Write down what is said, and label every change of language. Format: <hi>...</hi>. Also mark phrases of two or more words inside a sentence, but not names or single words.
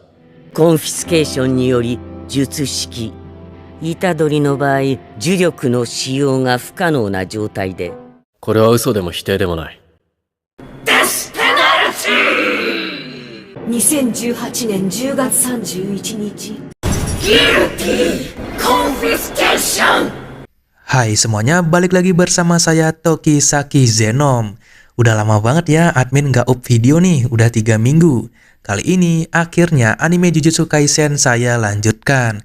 <ja>コンフィスケーションにより術式虎杖の場合呪力の使用が不可能な状態で、これは嘘でも否定でもない。 2018年10月31日。</ja> <id>Hai semuanya, balik lagi bersama saya Tokisaki Zenom. Udah lama banget ya admin nggak up video nih, udah 3 minggu. Kali ini akhirnya anime Jujutsu Kaisen saya lanjutkan.</id>